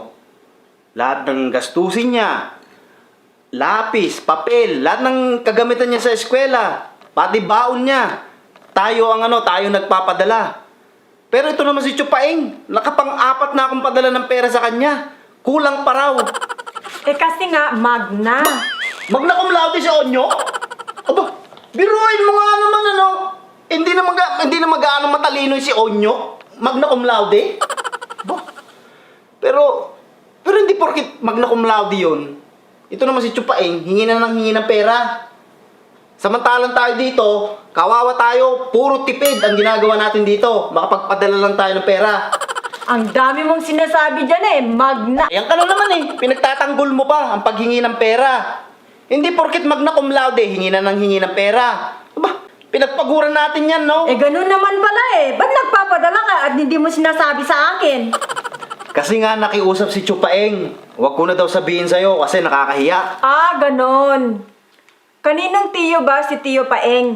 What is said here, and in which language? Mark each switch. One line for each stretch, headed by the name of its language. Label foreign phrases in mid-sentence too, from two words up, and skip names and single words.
Filipino: Lahat ng gastusin niya, lapis, papel, lahat ng kagamitan niya sa eskwela, pati baon niya, tayo nagpapadala. Pero ito naman si Chupaeng, nakapang-apat na akong padala ng pera sa kanya. Kulang pa raw. Eh kasi nga, magna.
Latin: Magna cum laude si Onyok?
Filipino: Aba, biruin mo nga naman Hindi na mag-aano matalino si Onyok.
Latin: Magna cum laude?
Filipino: Aba, pero hindi porkit
Latin: magna cum laude
Filipino: yun. Ito naman si Chupaeng, hingi ng pera. Samantalang tayo dito, kawawa tayo, puro tipid ang ginagawa natin dito. Makapagpadala lang tayo ng pera. Ang dami mong sinasabi dyan eh, magna. Yan ka na naman pinagtatanggol mo pa ang paghingi ng pera. Hindi porkit
Latin: magna cum laude,
Filipino: hingi ng pera. Aba, pinagpaguran natin yan, no? Eh ganun naman pala eh. Ba't nagpapadala ka at hindi mo sinasabi sa akin? Kasi nga nakiusap si Chupaeng. Huwag ko na daw sabihin sa'yo kasi nakakahiya. Ah, ganon. Kaninong tiyo ba si Tiyo Paeng?